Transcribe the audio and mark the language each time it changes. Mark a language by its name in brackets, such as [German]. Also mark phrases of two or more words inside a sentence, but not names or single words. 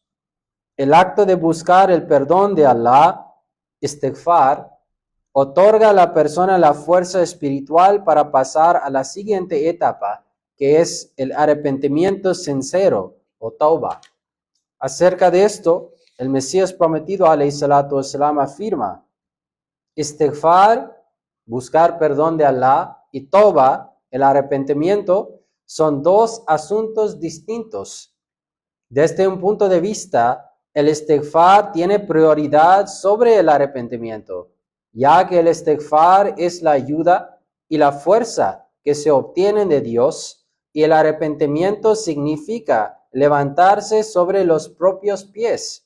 [Spanish] El acto de buscar el perdón de Allah, istighfar, otorga a la persona la fuerza espiritual para pasar a la siguiente etapa, que es el arrepentimiento sincero o tauba. Acerca de esto, el Mesías prometido, [Arabic] عليه الصلاة والسلام, afirma: istighfar, [Spanish] buscar perdón de Allah, y tauba, el arrepentimiento, son 2 asuntos distintos. Desde un punto de vista, el istighfar tiene prioridad sobre el arrepentimiento, ya que el istighfar es la ayuda y la fuerza que se obtienen de Dios, y el arrepentimiento significa levantarse sobre los propios pies.